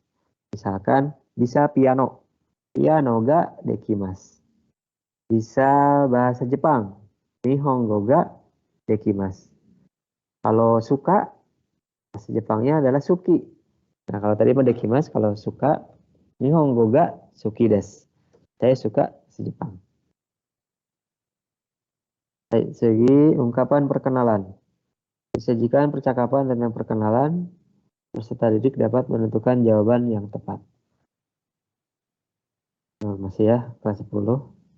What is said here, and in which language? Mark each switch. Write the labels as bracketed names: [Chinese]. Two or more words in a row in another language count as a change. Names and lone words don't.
[Indonesian] Misalkan bisa piano. [Japanese] ピアノができます. [Indonesian] Bisa bahasa Jepang. [Japanese] 日本語ができます. [Indonesian] Kalau suka, bahasa Jepangnya adalah suki. Nah, kalau tadi dekimas, kalau suka, [Japanese] 日本語が好きです. [Indonesian] Saya suka bahasa Jepang. Baik, segi ungkapan perkenalan. Disajikan percakapan tentang perkenalan, peserta didik dapat menentukan jawaban yang tepat. Nah, masih ya, kelas 10.